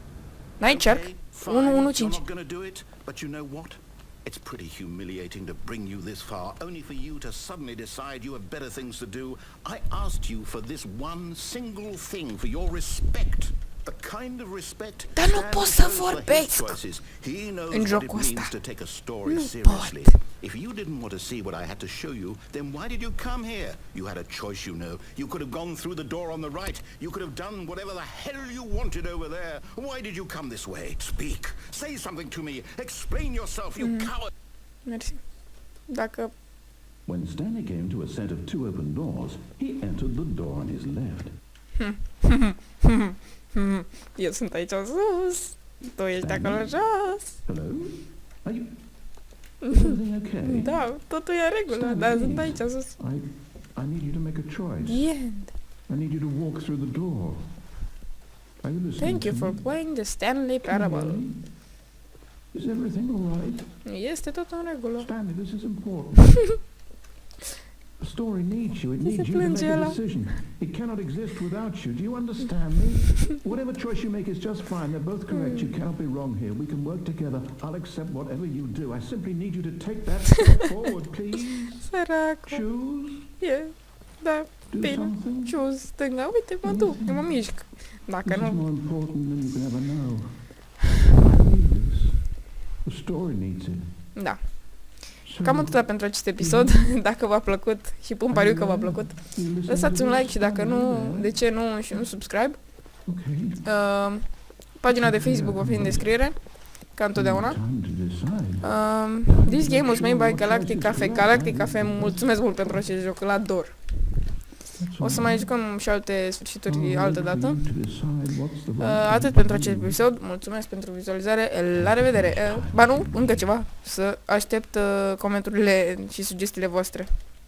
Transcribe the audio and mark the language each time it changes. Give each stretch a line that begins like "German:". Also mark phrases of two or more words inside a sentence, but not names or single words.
English: Night Shark Fine, you're 115. not going to do it, but you know what? It's pretty humiliating to bring you this far, only for you to suddenly decide you have better things to do. I asked you for this one single thing, for your respect. The kind of respect
Romanian: Dar nu pot să vorbesc în jocul ăsta. Nu pot.
English: If you didn't want to see what I had to show you, then why did you come here? You had a choice, you know. You could have gone through the door on the right. You could have done whatever the hell you wanted over there. Why did you come this way? Speak. Say something to me. Explain yourself, you coward.
Romanian: Mersi. Dacă...
English: When Stanley came to a set of 2 open doors, he entered the door on his left.
Romanian: Eu sunt aici sus. Tu ești acolo jos.
English: Hello? Are you... Is everything okay?
Romanian: Da, totul e în regulă, dar sunt aici sus.
English: I need you to make a choice. The end. I need you to walk through the door. Are you listening? Thank you for playing the Stanley Parable. Is everything all right?
Romanian: Este totul în regulă.
English: Stanley, this is important. The story needs you. It needs you to make a decision. It cannot exist without you. Do you understand me? Whatever choice you make is just fine. They're both correct. You cannot be wrong here. We can work together. I'll accept whatever you do. I simply need you to take that step forward, please.
Romanian: Săracul.
English: Choose.
Romanian: Da, bine. Choose. Stânga. Uite, mă duc. Eu mă mișc. Dacă nu...
English: more important than you can ever know. I need this. The story needs it.
Romanian: Da. Cam atâta pentru acest episod. Dacă v-a plăcut, și pun pariu că v-a plăcut, lăsați un like și dacă nu, de ce nu, și un subscribe. Pagina de Facebook va fi în descriere, ca întotdeauna.
English: This game was made by Galactic Cafe. Galactic Cafe,
Romanian: mulțumesc mult pentru acest joc, îl ador. O să mai jucăm și alte sfârșituri altă dată. Atât pentru acest episod. Mulțumesc pentru vizualizare. La revedere. Ba nu, încă ceva. Să aștept comenturile și sugestiile voastre.